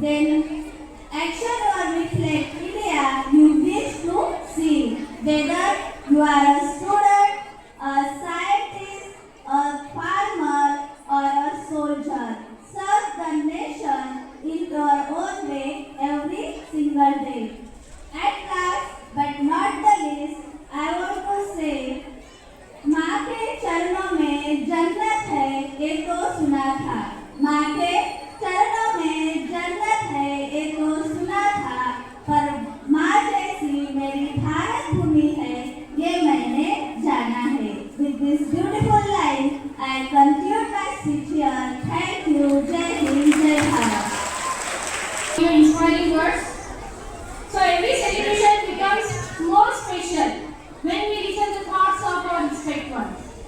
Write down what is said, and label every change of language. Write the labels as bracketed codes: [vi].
[en] Then action will reflect India you wish to see. Whether you are a student, a scientist, a farmer, or a soldier, serve the nation in your own way every single day. At last, but not the least, I want to say, [hi] माँ के चरणों में जन्नत है ये तो सुना था, माँ के चरणों में जन्नत है ये तो सुना था, पर माँ जैसी मेरी भारत भूमि है ये मैंने जाना है. [en] With this beautiful line, I conclude my speech here. Thank you. [hi] Jai Hind, Jai Bharat. [en] Your inspiring words. So every celebration becomes more special when we listen to thoughts of our respected ones.